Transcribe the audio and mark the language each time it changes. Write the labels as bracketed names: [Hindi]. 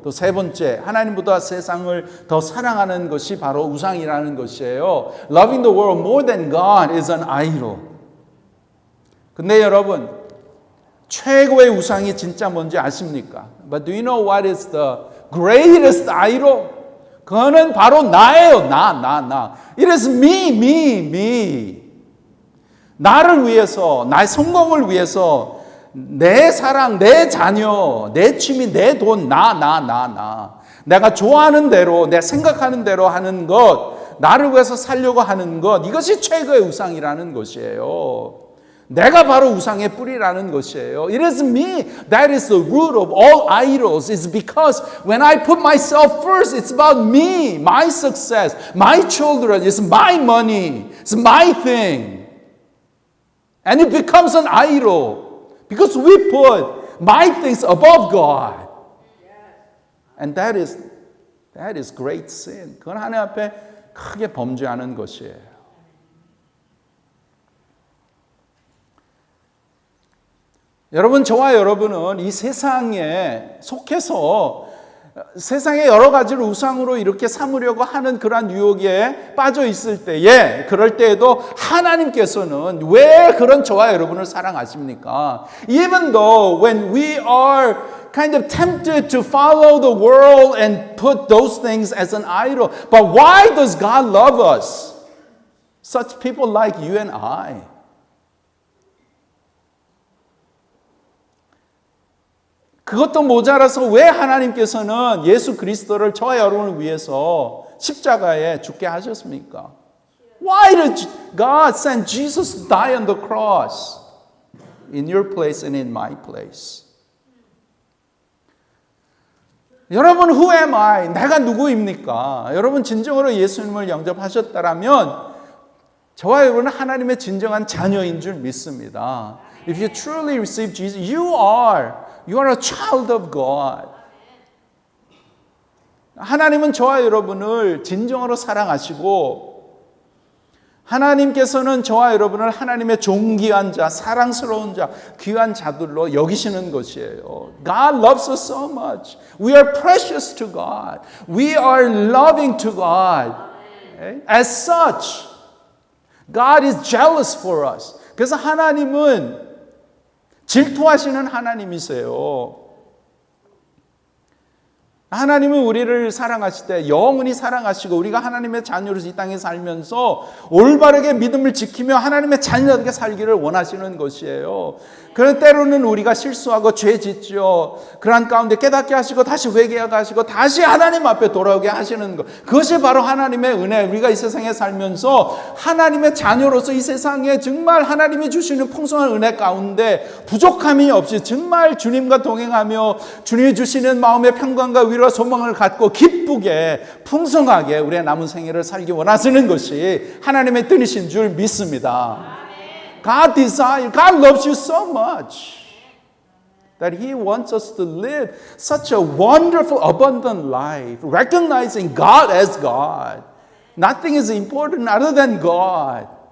[Korean] 또 세 번째, 하나님보다 세상을 더 사랑하는 것이 바로 우상이라는 것이에요. [English] Loving the world more than God is an idol. [Korean] 근데 여러분, 최고의 우상이 진짜 뭔지 아십니까? [English] But do you know what is the greatest idol? [Korean] 그거는 바로 나예요. 나. [English] It is me. [Korean] 나를 위해서, 나의 성공을 위해서 내 사랑, 내 자녀, 내 취미, 내 돈, 나. 내가 좋아하는 대로, 내가 생각하는 대로 하는 것, 나를 위해서 살려고 하는 것, 이것이 최고의 우상이라는 것이에요. 내가 바로 우상의 뿌리라는 것이에요. [English] It is me. That is the root of all idols. It's because when I put myself first, it's about me, my success, my children, it's my money, it's my thing. And it becomes an idol. Because we put my things above God. And that is great sin. [Korean] 그건 하나님 앞에 크게 범죄하는 것이에요. 여러분, 저와 여러분은 이 세상에 속해서 세상의 여러 가지를 우상으로 이렇게 삼으려고 하는 그러한 유혹에 빠져 있을 때에, 그럴 때에도 하나님께서는 왜 그런 저와 여러분을 사랑하십니까? [English] Even though when we are kind of tempted to follow the world and put those things as an idol, but why does God love us? Such people like you and I. [Korean] 그것도 모자라서 왜 하나님께서는 예수 그리스도를 저와 여러분을 위해서 십자가에 죽게 하셨습니까? [English] Why did God send Jesus to die on the cross in your place and in my place? [Korean] 여러분, [English] who am I? [Korean] 내가 누구입니까? 여러분 진정으로 예수님을 영접하셨다라면 저와 여러분은 하나님의 진정한 자녀인 줄 믿습니다. [English] If you truly receive Jesus, you are a child of God. [Korean] 하나님은 저와 여러분을 진정으로 사랑하시고 하나님께서는 저와 여러분을 하나님의 존귀한 자, 사랑스러운 자, 귀한 자들로 여기시는 것이에요. [English] God loves us so much. We are precious to God. We are loving to God. As such, God is jealous for us. [Korean] 그래서 하나님은 질투하시는 하나님이세요. 하나님은 우리를 사랑하실 때 영원히 사랑하시고 우리가 하나님의 자녀로서 이 땅에 살면서 올바르게 믿음을 지키며 하나님의 자녀답게 살기를 원하시는 것이에요. 그런데 때로는 우리가 실수하고 죄 짓죠. 그러한 가운데 깨닫게 하시고 다시 회개하게 하시고 다시 하나님 앞에 돌아오게 하시는 것. 그것이 바로 하나님의 은혜. 우리가 이 세상에 살면서 하나님의 자녀로서 이 세상에 정말 하나님이 주시는 풍성한 은혜 가운데 부족함이 없이 정말 주님과 동행하며 주님이 주시는 마음의 평강과 위로와 소망을 갖고 기쁘게 풍성하게 우리의 남은 생애를 살기 원하시는 것이 하나님의 뜻이신 줄 믿습니다. [English] God desires, God loves you so much that He wants us to live such a wonderful, abundant life, recognizing God as God. Nothing is important other than God.